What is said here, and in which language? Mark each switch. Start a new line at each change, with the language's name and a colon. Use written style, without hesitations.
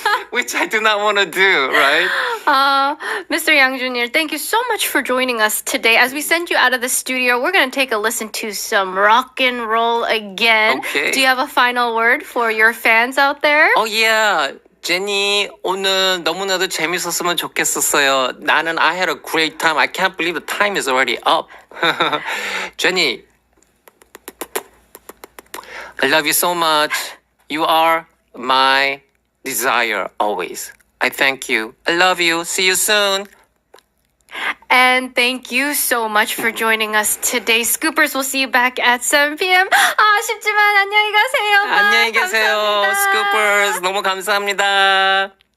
English: Which I do not want to do, right? Mr. Yang Junior, thank you so much for joining us today. As we send you out of the studio, we're going to take a listen to some rock and roll again. Okay. Do you have a final word for your fans out there? Oh yeah.
Korean: 제니 오늘 너무나도 재밌었으면 좋겠었어요.
English: I had a great time. I can't believe the time is already up. Jenny, I love you so much. You are my desire always. I thank you. I love you. See you soon. And thank you so much for joining us today. Scoopers, we'll see you back at 7 p.m.
Korean: 아쉽지만 안녕히 가세요. 안녕히 계세요. 감사합니다. Scoopers 너무 감사합니다.